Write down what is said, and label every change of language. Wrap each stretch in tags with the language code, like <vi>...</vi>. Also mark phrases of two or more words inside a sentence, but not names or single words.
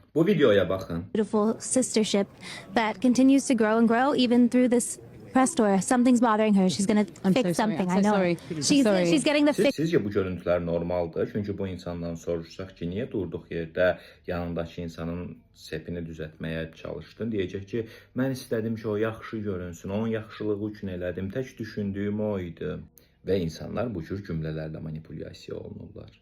<az>Bu videoya baxın.</az> <en>Beautiful sistership that continues to grow and grow even through this press tour. Something's bothering her. She's gonna fix something. I know. She's getting the fix.</en> <az>Sizcə bu görüntülər normaldır? Çünki bu insandan soruşsaq ki, niyə durduq yerdə yanındakı insanın sepini düzəltməyə çalışdın? Deyəcək ki, mən istədim ki, o yaxşı görünsün, onun yaxşılığı üçün elədim, tək düşündüyüm o idi. Və insanlar bu cür cümlələrlə manipulyasiya olunurlar.</az>